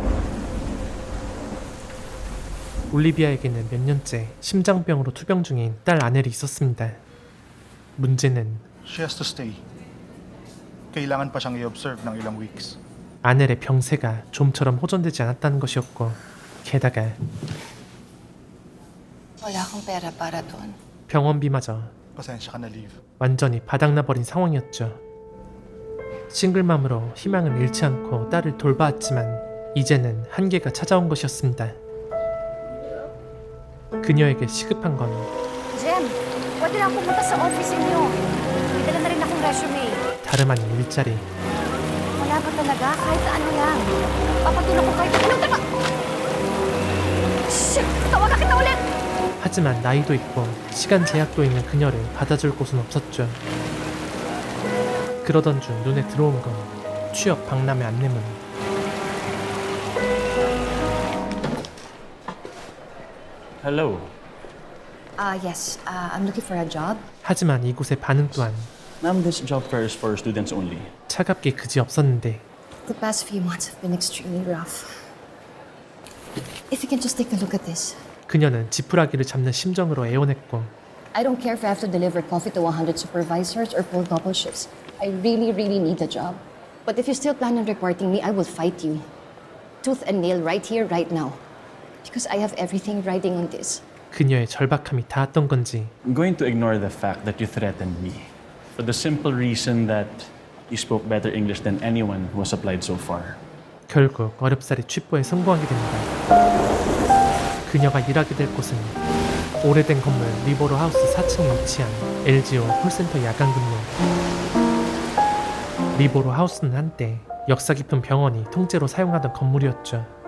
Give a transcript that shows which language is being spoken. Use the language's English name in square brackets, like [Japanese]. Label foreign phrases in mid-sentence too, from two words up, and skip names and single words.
[Korean] 올리비아에게는 몇 년째 심장병으로 투병 중인 딸 아넬이 있었습니다. 문제는 [English] She has to stay. [Filipino] Kailangan pa siyang i-observe ng ilang weeks. [Korean] 아넬의 병세가 좀처럼 호전되지 않았다는 것이었고 게다가 [Filipino] Wala akong pera para doon. [Korean] 병원비마저 [Filipino] Pasensya ka na, Liv. [Korean] 완전히 바닥나버린 상황이었죠. 싱글맘으로 희망을 잃지 않고 딸을 돌봐왔지만 이제는 한계가 찾아온 것이었습니다. 그녀에게 시급한 건 [Filipino] Jem, pwede na pumunta sa office niyo. May dala na rin akong resume. [Korean] 다름 아닌 일자리. [Filipino] Wala ba talaga? Kahit ano lang. Papatulong ko kahit anong tama. Shit! Tawagan kita ulit! [Korean] 하지만 나이도 있고 시간 제약도 있는 그녀를 받아줄 곳은 없었죠. 그러던 중 눈에 들어온 건 취업 박람회 안내문. [English] Hello. Yes. I'm looking for a job. [Korean] 하지만 이곳의 반응 또한 [English] Ma'am, this job fair is for students only. [Korean] 차갑게 그지없었는데 [English] The past few months have been extremely rough. If you can just take a look at this. [Korean] 그녀는 지푸라기를 잡는 심정으로 애원했고 [English] I don't care if I have to deliver coffee to 100 supervisors or pull double shifts. I really need the job. But if you still plan on reporting me, I will fight you. Tooth and nail right here, right now. Because I have everything riding on this. [Korean] 그녀의 절박함이 닿았던 건지 [English] I'm going to ignore the fact that you threatened me. For the simple reason that you spoke better English than anyone who has applied so far. [Korean] 결국 어렵사리 취뽀에 성공하게 됩니다. 그녀가 일하게 될 곳은 오래된 건물 리버로 하우스 4층에 위치한 LGO 콜센터 야간 근무. 리버로 하우스는 한때 역사 깊은 병원이 통째로 사용하던 건물이었죠.